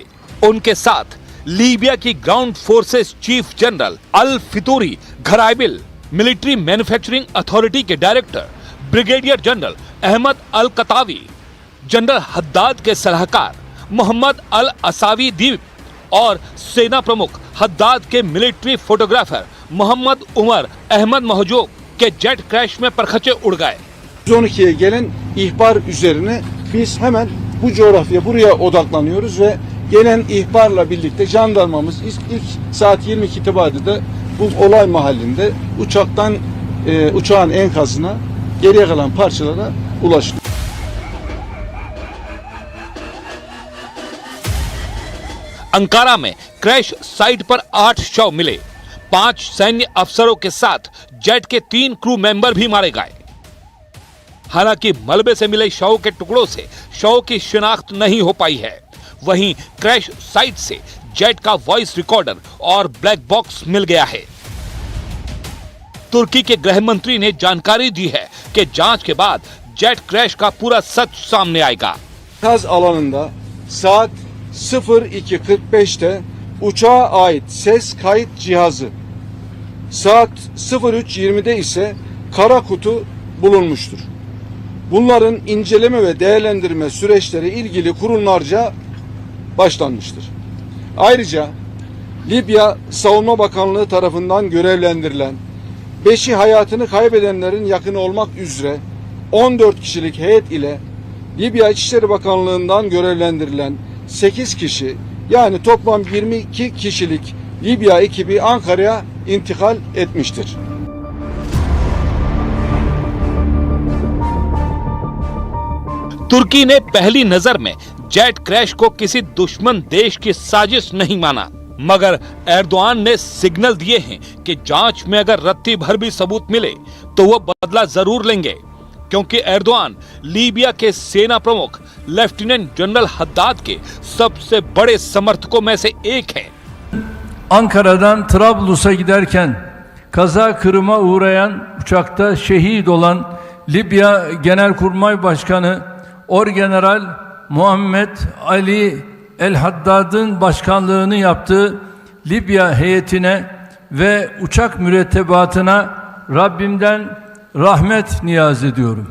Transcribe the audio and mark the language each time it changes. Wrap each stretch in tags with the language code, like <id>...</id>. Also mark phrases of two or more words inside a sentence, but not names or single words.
<hi>उनके साथ लीबिया की</hi> <en>ground forces chief general</en> <hi>अल फितूरी घराइबिल,</hi> <en>military manufacturing authority</en> <hi>के</hi> <en>director brigadier general</en> <hi>अहमद अल कतावी, जनरल हद्दाद के सलाहकार मोहम्मद अल असावी दीप और सेना प्रमुख हद्दाद के</hi> <en>military photographer</en> <hi>मोहम्मद उमर अहमद महजूब के</hi> <en>jet crash</en> <hi>में परखचे उड़ गए।</hi> <tr>112'ye gelen ihbar üzerine biz hemen bu coğrafya buraya odaklanıyoruz ve gelen ihbarla birlikte jandarmamız ilk saat 22 itibariyle bu olay mahallinde uçağın enkazına geriye kalan parçalara ulaştı.</tr> <hi>अंकारा में</hi> <en>crash site</en> <hi>पर 8 शव मिले। 5 सैन्य अफसरों के साथ जेट के 3</hi> <en>crew member</en> <hi>भी मारे गए। हालांकि मलबे से मिले शव के टुकड़ों से शव की शिनाख्त नहीं हो पाई है। वहीं</hi> <en>crash site</en> <hi>से जेट का</hi> <en>voice recorder</en> <hi>और</hi> <en>black box</en> <hi>मिल गया है। तुर्की के गृह मंत्री ने जानकारी दी है कि जांच के बाद</hi> <en>jet crash</en> <hi>का पूरा सच सामने आएगा।</hi> <tr>Kaz alanında saat 02:45'te uçağa ait ses kayıt cihazı, saat 03:20'de ise kara kutu bulunmuştur. Bunların inceleme ve değerlendirme süreçleri ilgili kurumlarca başlanmıştır. Ayrıca Libya Savunma Bakanlığı tarafından görevlendirilen 5'i hayatını kaybedenlerin yakını olmak üzere 14 kişilik heyet ile Libya İçişleri Bakanlığı'ndan görevlendirilen 8 kişi yani toplam 22 kişilik Libya ekibi Ankara'ya intikal etmiştir.</tr> <hi>तुर्की ने पहली नजर में</hi> <en>jet crash</en> <hi>को किसी दुश्मन देश की साजिश नहीं माना, मगर एर्दोआन ने सिग्नल दिए हैं कि जांच में अगर रत्ती भर भी सबूत मिले तो वो बदला जरूर लेंगे, क्योंकि एर्दोआन लीबिया के सेना प्रमुख</hi> <en>lieutenant general</en> <hi>हद्दाद के सबसे बड़े समर्थकों में से एक हैं।</hi> <tr>Ankara'dan Trablus'a giderken kaza kırıma uğrayan uçakta şehit olan Libya Genelkurmay Başkanı Orgeneral Muhammed Ali El Haddad'ın başkanlığını yaptığı Libya heyetine ve uçak mürettebatına Rabbimden rahmet niyaz ediyorum.</tr>